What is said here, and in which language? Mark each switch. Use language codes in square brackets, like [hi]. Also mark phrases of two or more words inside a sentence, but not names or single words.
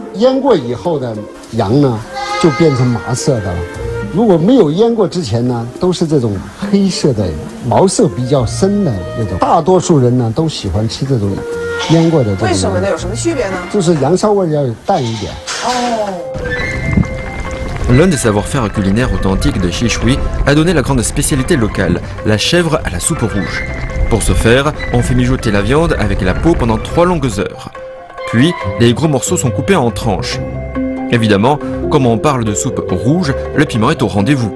[zh] 腌过以后的羊呢，就变成麻色的了。如果没有腌过之前呢，都是这种黑色的，毛色比较深的那种。大多数人呢都喜欢吃这种腌过的这种。为什么呢？有什么区别呢？就是羊骚味要淡一点。哦。 [fr] L'un des savoir-faire culinaires authentiques de Xishui a donné la grande spécialité locale, la chèvre à la soupe rouge. Pour ce faire, on fait mijoter la viande avec la peau pendant 3 longues heures. Puis, les gros morceaux sont coupés en tranches. Évidemment, comme on parle de soupe rouge, le piment est au rendez-vous.